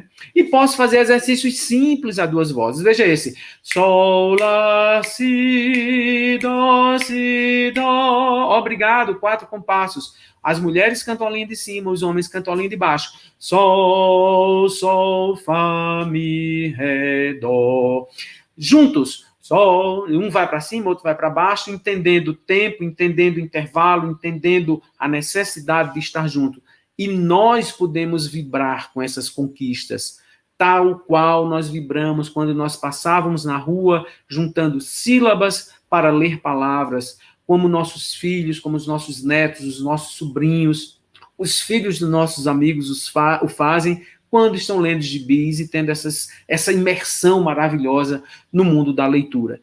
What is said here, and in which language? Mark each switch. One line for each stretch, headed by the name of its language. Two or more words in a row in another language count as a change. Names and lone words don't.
Portuguese: E posso fazer exercícios simples a duas vozes. Veja esse. Sol, lá, si, dó. Obrigado, 4 compassos. As mulheres cantam a linha de cima, os homens cantam a linha de baixo. Sol, sol, fá, mi, ré, dó. Juntos. Sol, um vai para cima, outro vai para baixo, entendendo o tempo, entendendo o intervalo, entendendo a necessidade de estar junto. E nós podemos vibrar com essas conquistas, tal qual nós vibramos quando nós passávamos na rua, juntando sílabas para ler palavras, como nossos filhos, como os nossos netos, os nossos sobrinhos, os filhos dos nossos amigos o fazem quando estão lendo gibis e tendo essa imersão maravilhosa no mundo da leitura.